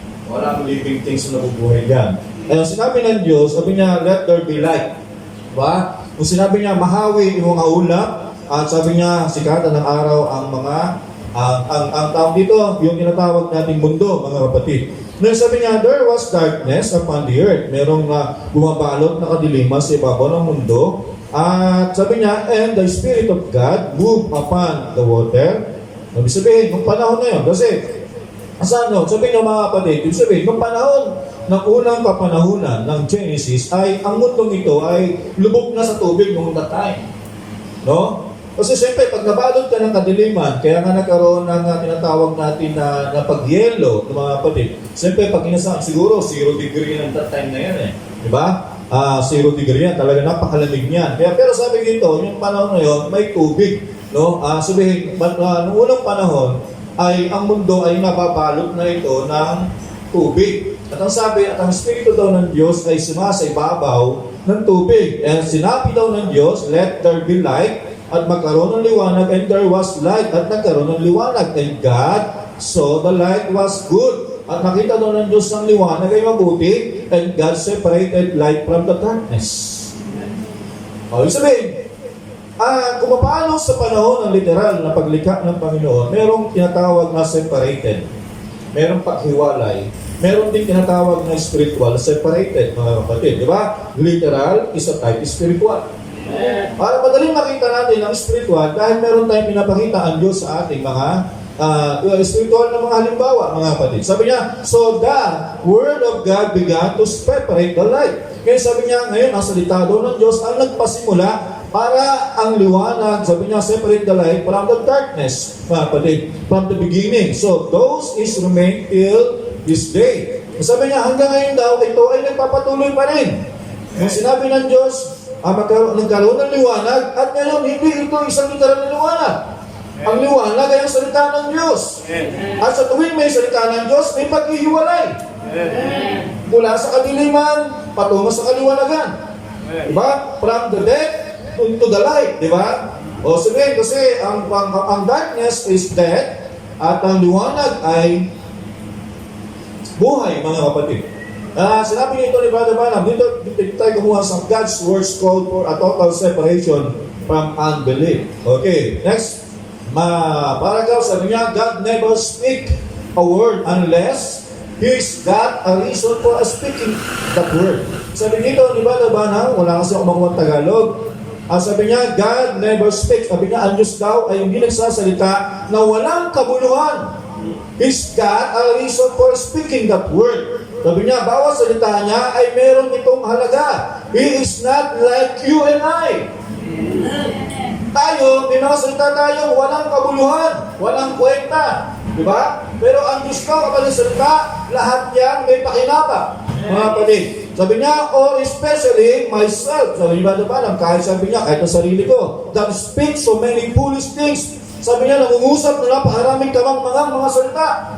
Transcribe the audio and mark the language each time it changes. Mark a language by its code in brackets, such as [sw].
[tl] Walang living things na nabubuhay dyan. Kaya sinabi ng Diyos, sabi niya, [en] let there be light. [tl] Diba? Kung sinabi niya, mahawi yung mga ulap, at sabi niya, sikatan ng araw ang mga, ang tawag dito, yung tinatawag nating mundo, mga kapatid. Ngayon sabi niya, [en] there was darkness upon the earth. [tl] Merong bumabalot na kadiliman sa ibabaw ng mundo. At sabi niya, [en] and the Spirit of God moved upon the water. [tl] Sabi sabihin, nung panahon na yun, kasi, sabi niya mga kapatid, sabihin, nung panahon ng unang kapanahunan ng Genesis ay ang mundong ito ay lubog na sa tubig noong [en] that time. [tl] No? Kasi siyempre, pag nabalot ka ng kadiliman, kaya nga nagkaroon ng tinatawag natin na pagyelo ng mga kapatid. Siyempre, pag inasahan, siguro 0 degree ng [en] that time [tl] na yan eh. Diba? 0 degree yan. Talaga napakalamig niyan. Kaya, pero sabi dito, yung panahon na yun, may tubig. No? Sabihin, noong unang panahon, ay ang mundo ay nababalot na ito ng tubig. At ang sabi, at ang Espiritu daw ng Diyos ay sumasa ibabaw ng tubig. And sinabi daw ng Diyos, [en] let there be light, [tl] at magkaroon ng liwanag, [en] and there was light, [tl] at nagkaroon ng liwanag. [en] And God saw the light was good. [tl] At nakita daw ng Diyos ng liwanag ay mabuti, [en] and God separated light from the darkness. [tl] Ibig sabihin, kung paano sa panahon ng literal na paglikha ng Panginoon, merong tinatawag na separated. Merong paghiwalay. Meron din tinatawag na spiritual separated, mga kapatid. Di ba? [en] Literal is a type spiritual. [tl] Para madaling makita natin ang spiritual dahil meron tayong pinapakita ang Diyos sa ating mga spiritual na mga halimbawa, mga kapatid. Sabi niya, [en] so the Word of God began to separate the light. [tl] Kaya sabi niya, ngayon, ang salita doon ng Diyos ang nagpasimula para ang liwanag, sabi niya, [en] separate the light from the darkness, [tl] mga kapatid, [en] from the beginning. So, those is remain till this day. [tl] Sabi niya, hanggang ngayon daw, ito ay nagpapatuloy pa rin. Yung sinabi ng Diyos, nagkaroon ng liwanag, at ngayon, hindi ito isang literal na liwanag. Ang liwanag ay ang salita ng Diyos. At sa tuwing may salita ng Diyos, may paghihiwalay. Mula sa kadiliman, patungo sa kaliwanagan. Diba? [en] From the death to the light. [tl] Diba? O sabihin, kasi ang [en] darkness is death, [tl] at ang liwanag ay buhay, mga kapatid. Sinabi nito ni Brother Branham, dito tayo kumuha sa [en] God's words called for a total separation from unbelief. Okay, next. Paragraph, [tl] sabi niya, [en] God never speak a word unless He's got a reason for speaking that word. [tl] Sabi dito, di ba, wala kasi ako makuha Tagalog. Sabi niya, [en] God never speaks. [tl] Sabi niya, ang Diyos daw ay hindi nagsasalita na walang kabuluhan. [en] He's got a reason for speaking that word. [tl] Sabi niya, bawat salita niya ay meron itong halaga. [en] He is not like you and I. [tl] Tayo, may mga salita tayo, walang kabuluhan, walang kwenta. Diba? Pero ang Diyos ko, kapag salita, lahat yan may pakinapa. Mga kapatid. Sabi niya, [en] or especially myself. [tl] Sabi niya, kahit sabi niya, kahit ang sarili ko, [en] that speaks so many foolish things. [tl] Sabi niya, nangungusap na napakaraming kamang mga salita.